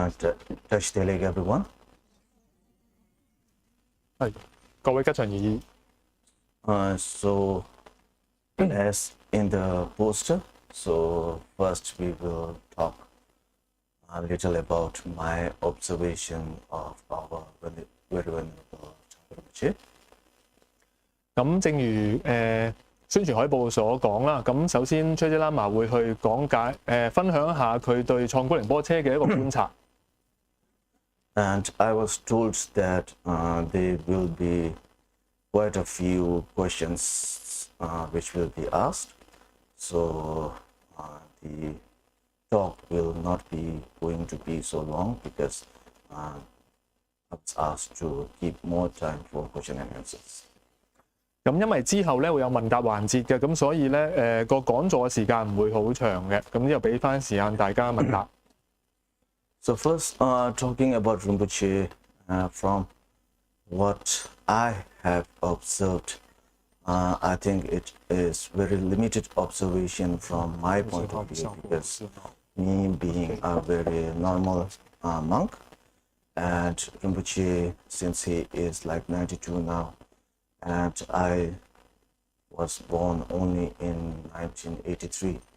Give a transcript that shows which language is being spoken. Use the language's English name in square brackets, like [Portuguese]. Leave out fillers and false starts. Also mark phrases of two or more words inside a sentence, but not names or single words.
[English] touch delegate everyone。 [Cantonese] 係各位吉祥兒 [English] So as in the poster, so first we will talk a little about my observation of our very venerable Thrangu Rinpoche. [Cantonese] 咁正如宣傳海報所講啦，咁首先 Choje Lama 會去講解分享一下佢對創古仁波切嘅一個觀察。 [English] And I was told that there will be quite a few questions which will be asked. So the talk will not be going to be so long because I was asked to keep more time for question and answers. [Cantonese] 咁因為之後咧會有問答環節嘅，咁所以咧個講座嘅時間唔會好長嘅，咁之後俾翻時間大家問答。 [English] So first, talking about Rinpoche, from what I have observed, I think it is very limited observation from my point of view because me being a very normal monk, and Rinpoche, since he is like 92 now, and I was born only in 1983.